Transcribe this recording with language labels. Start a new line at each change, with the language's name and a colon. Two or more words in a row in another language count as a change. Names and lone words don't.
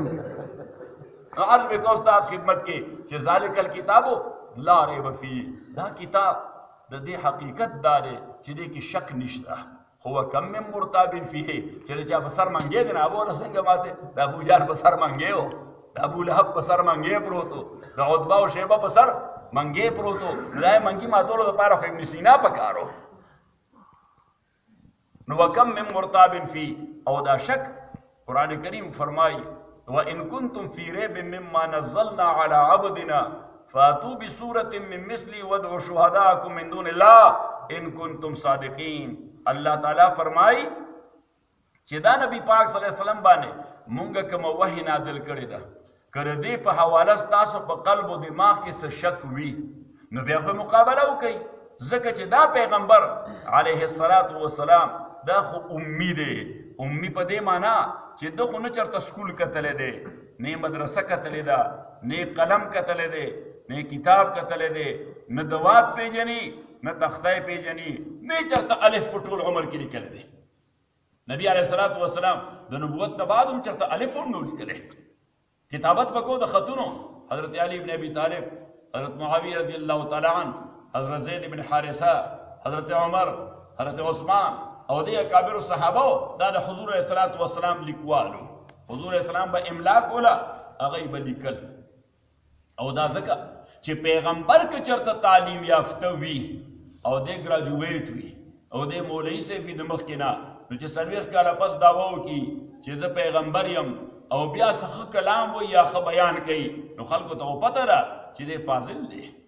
Pashto: نو عرض مې کوم ستاسو خدمت کې چې
Arabic: ذالک الکتابو لا ریب فیه
Pashto: دا کتاب د دې حقیقت دا دی چې دې کې شک نشته خو
Arabic: کم من مرتاب فیه
Pashto: چې چا په سر منګې دی نه ابو نه څنګه ماتې د ابو جهل په سر منګې و د ابو لهب په سر منګې پروت و د عتبه او شیبه په سر منګې پروت و نو دا یې منګي ماتولو دپاره خو ابن سینا پکار و نو
Arabic: وکم من مرتاب فیه
Pashto: او دا شک قرآن کریم فرمائی
Arabic: وَإِن كُنتُمْ فِي رَيْبٍ مِّمَّا نَزَّلْنَا عَلَىٰ عَبْدِنَا فَأْتُوا بِسُورَةٍ مِّن مِّثْلِهِ وَادْعُوا شُهَدَاءَكُم مِّن دُونِ اللَّهِ إِن كُنتُمْ صَادِقِينَ
Pashto: اللہ تعالیٰ فرمائی چې دا نبی پاک
Arabic: صلی الله علیه وسلم
Pashto: باندې مونږ کوم وحی نازل کړی ده کړه دې په حواله ستاسو په قلب او دماغ کې څه شک وي نو بیا خو مقابله وکړئ ځکه چې دا پیغمبر
Arabic: علیه الصلاة والسلام
Pashto: دا خو امی دی امی په دې معنا چې ده خو نه چېرته سکول کتلی دی نه مدرسه کتلی ده نه قلم کتلی دی نه کتاب کتلی دی نه دوات پیژني نه تختی پیژني نه چېرته الف په ټول عمر کې لیکلی دی نبی
Arabic: علیه الصلاة والسلام
Pashto: د نبوت نه بعد هم چېرته الف هم نه لیکلی کتابت پکو د خطونو حضرت علی بن ابی طالب حضرت معاویہ
Arabic: رضی اللہ تعالی عنہ
Pashto: حضرت زید بن حارثہ حضرت عمر حضرت عثمان او دی اکابر صحابه دا د حضور
Arabic: علیه الصلاة والسلام
Pashto: لیکوالو حضور
Arabic: علیه السلام
Pashto: به املا کوله هغه به لیکل او دا ځکه چې پیغمبر که چېرته تعلیم یافته وي او دی ګراجویټ وي او دې مولوي صاحب وي د مخکې نه نو چې 40 کاله پس دعوه وکړي چې زه پیغمبر یم او بیا څه ښه کلام وایي یا ښه بیان کوي نو خلکو ته پته ده چې دی فاضل دی